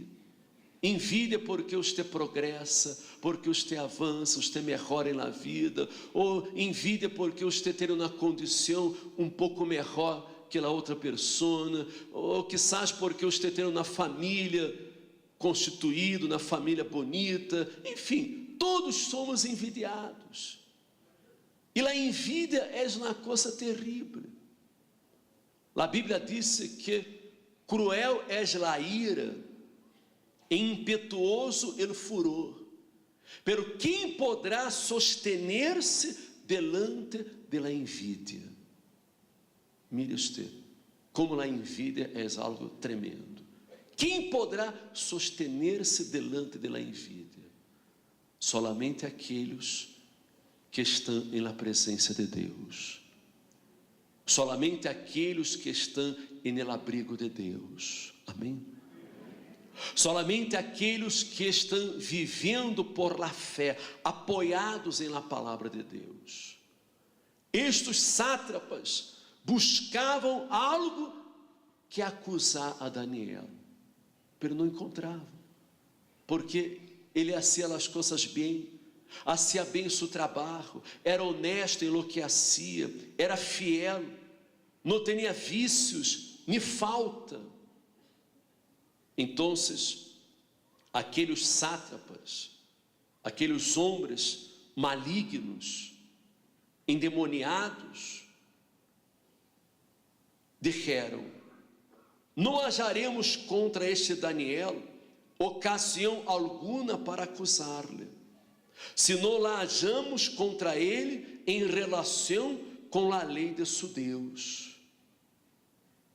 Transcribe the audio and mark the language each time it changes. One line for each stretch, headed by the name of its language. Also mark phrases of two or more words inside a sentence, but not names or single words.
Portuguese: Envidia porque você progressa, porque você avança, você melhora na vida, ou envidia porque você tem uma condição um pouco melhor que a outra pessoa, ou quizás porque você tem uma família constituída, uma família bonita. Enfim, todos somos envidiados. E a envidia é uma coisa terrível. A Bíblia diz que cruel é a ira, e impetuoso
Spanish: el furor, pero
Portuguese: quem poderá
Spanish: sostener-se delante de la envidia? Mire usted,
Portuguese: como a envidia é algo tremendo. Quem poderá
Spanish: sostener-se delante de la envidia?
Portuguese: Solamente aqueles que estão na presença de Deus. Solamente aqueles que estão no abrigo de Deus. Amém? Solamente aqueles que estão vivendo
Spanish: por la fé,
Portuguese: apoiados em la palavra de Deus. Estes sátrapas buscavam algo que acusar a Daniel, mas não encontravam, porque ele hacía as coisas bem, hacía bem seu trabalho, era honesto em
Spanish: lo que hacía,
Portuguese: era fiel, não tinha vícios nem falta. Então, aqueles sátrapas, aqueles homens malignos, endemoniados, disseram: não acharemos contra este Daniel ocasião alguma para acusar-lhe, se não la hajamos contra ele em relação com a lei de seu Deus.